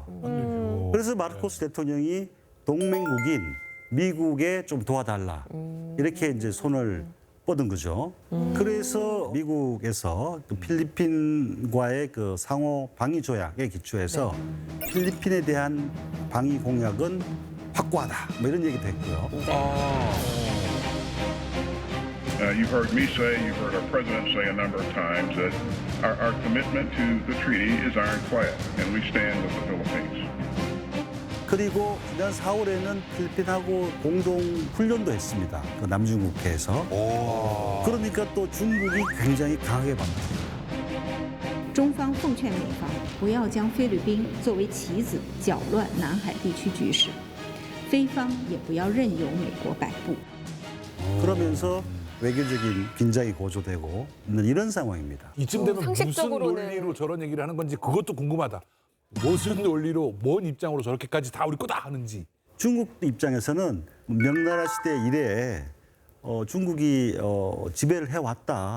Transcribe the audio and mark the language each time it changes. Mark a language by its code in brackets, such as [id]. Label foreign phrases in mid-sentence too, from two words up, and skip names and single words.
[ko] 그래서 마르코스 대통령이 동맹국인 미국에 좀 도와달라 이렇게 이제 손을 뻗은 거죠. 그래서 미국에서 그 필리핀과의 그 상호 방위 조약에 기초해서 필리핀에 대한 방위 공약은 확고하다. 뭐 이런 얘기도 했고요. [en] You've heard me say, you've heard our president say a number of times that our commitment to the treaty is ironclad, and we stand with the Philippines. [ko] 그리고 지난 4월에는 필리핀하고 공동 훈련도 했습니다. 그 남중국해에서. 그러니까 또 중국이 굉장히 강하게 반발합니다. [zh] 中方奉劝美方不要将菲律宾作为棋子搅乱南海地区局势，菲方也不要任由美国摆布。 [ko] 그러면서 외교적인 긴장이 고조되고 있는 이런 상황입니다. 이쯤 되면 무슨 상식적으로는- 논리로 저런 얘기를 하는 건지 그것도 궁금하다. 무슨 논리로, 뭔 입장으로 저렇게까지 다 우리 거다 하는지. 중국 입장에서는 명나라 시대 이래 중국이 지배를 해왔다.